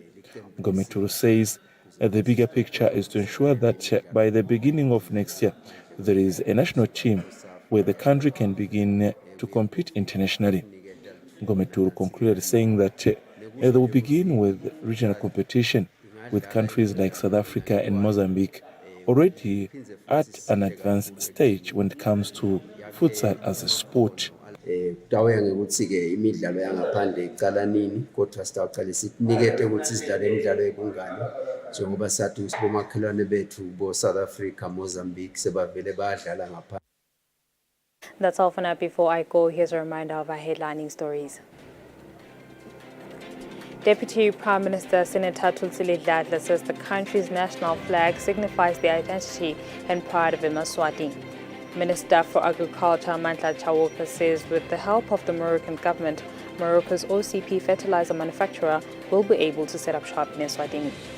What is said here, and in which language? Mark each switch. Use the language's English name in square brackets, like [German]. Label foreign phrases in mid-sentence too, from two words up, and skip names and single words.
[English] Ngometuru says the bigger picture is to ensure that by the beginning of next year, there is a national team where the country can begin to compete internationally. Ngometuru concluded saying that They will begin with regional competition with countries like South Africa and Mozambique, already at an advanced stage when it comes to futsal as a sport. [Swati] Kutawuya ngekuthi-ke imidlalo yangaphandle iqala nini kodwa sitawuqale sinikete ukuthi sidlale imidlalo yobungane njengoba sathi sibomakhelwane bethu bo-South Africa, Mozambique sebavele bayadlala ngaphandle. [English] That's all for now. Before I go, here's a reminder of our headlining stories. Deputy Prime Minister Senator Thulsile Dladla says the country's national flag signifies the identity and pride of Eswatini. Minister for Agriculture Mandla Chawuka says with the help of the Moroccan government, Morocco's OCP fertilizer manufacturer will be able to set up shop in Eswatini.